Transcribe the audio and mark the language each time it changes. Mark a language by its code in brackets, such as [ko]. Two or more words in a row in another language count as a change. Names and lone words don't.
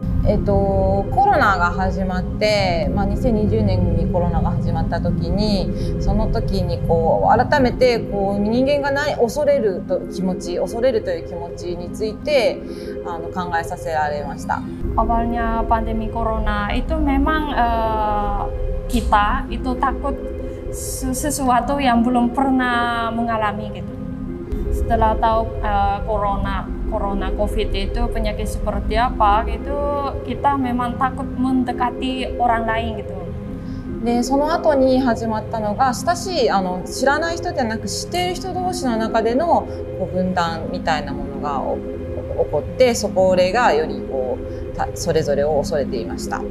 [ja] コロナが始まって、2020年にコロナが始まった時に、その時に改めて人間が恐れるという気持ちについて考えさせられました。 [id] Awalnya pandemi corona itu memang kita itu takut sesuatu yang belum pernah mengalami gitu. Setelah tahu corona COVID itu penyakit seperti apa gitu, kita memang takut mendekati orang lain gitu. [ja] でその後に始まったのが親しい知らない人じゃなく知っている人同士の中での分断みたいなものが起こって、それがよりそれぞれを恐れていました。